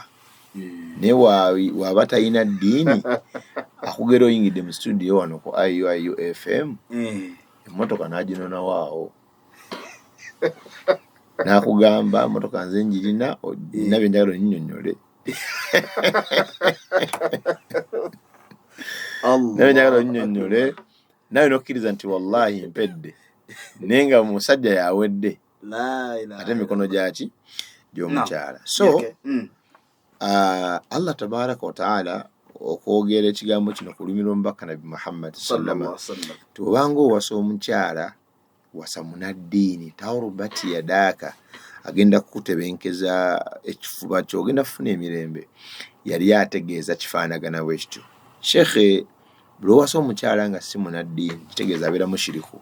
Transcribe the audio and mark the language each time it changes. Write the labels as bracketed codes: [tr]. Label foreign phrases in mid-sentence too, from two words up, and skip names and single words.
[lg] Naye waba talina ddiini akugera oyingidde mu studio wano ku IU FM emmotoka n'aginonawaawo n'akugamba motoka nze njirina olina bye njagala onnyonnyole naye njagala onnyonnyole nawe n'okkiriza nti wallahi mpedde naye nga musajja yawedde ate emikono gyaki gy'omukyala. So [ar] الله تبارك وتعالى [lg] okwogera ekigambo kino ku lumiro omubaka Nabi Muhammad [ar] صلى الله عليه وسلم [lg] tobanga owasa omukyala wasa munaddiini [ar] تربت يداك [lg] agenda kukutebenkeza ekifuba kyo ogenda kufuna emirembe. Yali ategeeza kifaanagana bwe kityo. Shekhe, buli owasa omukyala nga si munaddiini kitegeeza abeera mushiriku.